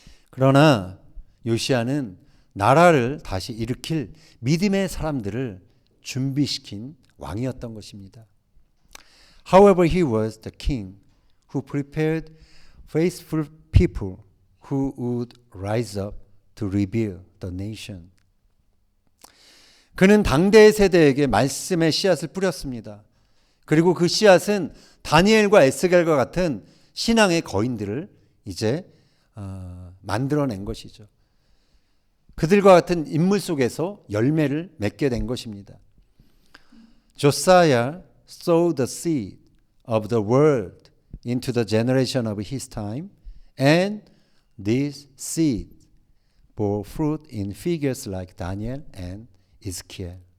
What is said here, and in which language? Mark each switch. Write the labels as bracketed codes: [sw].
[ko] 그러나 요시아는 나라를 다시 일으킬 믿음의 사람들을 준비시킨 왕이었던 것입니다. [en] However, he was the king who prepared faithful people who would rise up to rebuild the nation. [ko] 그는 당대의 세대에게 말씀의 씨앗을 뿌렸습니다. 그리고 그 씨앗은 다니엘과 에스겔과 같은 신앙의 거인들을 이제 만들어낸 것이죠. 그들과 같은 인물 속에서 열매를 맺게 된 것입니다. [en] Josiah sowed the seed of the word into the generation of his time, and this seed bore fruit in figures like Daniel and Ezekiel.